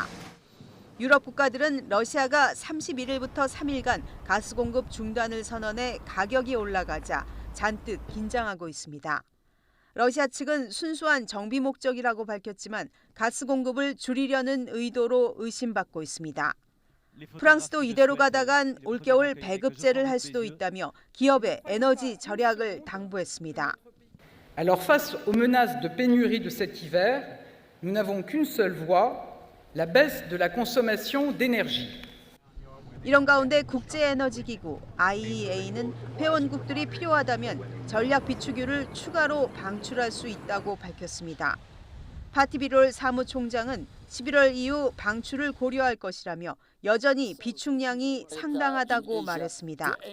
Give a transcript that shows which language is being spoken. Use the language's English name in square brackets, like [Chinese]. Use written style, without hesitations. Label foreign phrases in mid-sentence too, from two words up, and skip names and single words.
[Korean] 유럽 국가들은 러시아가 31일부터 3일간 가스 공급 중단을 선언해 가격이 올라가자 잔뜩 긴장하고 있습니다. 러시아 측은 순수한 정비 목적이라고 밝혔지만 가스 공급을 줄이려는 의도로 의심받고 있습니다. 프랑스도 이대로 가다간 올겨울 배급제를 할 수도 있다며 기업의 에너지 절약을 당부했습니다. [French] Alors face aux menaces de pénurie de cet hiver, nous n'avons qu'une seule voie, la baisse de la consommation d'énergie. [Korean] 이런 가운데 국제에너지기구 IEA는 회원국들이 필요하다면 전략 비축율을 추가로 방출할 수 있다고 밝혔습니다. 파티비롤 사무총장은 11월 이후 방출을 고려할 것이라며 여전히 비축량이 상당하다고 말했습니다.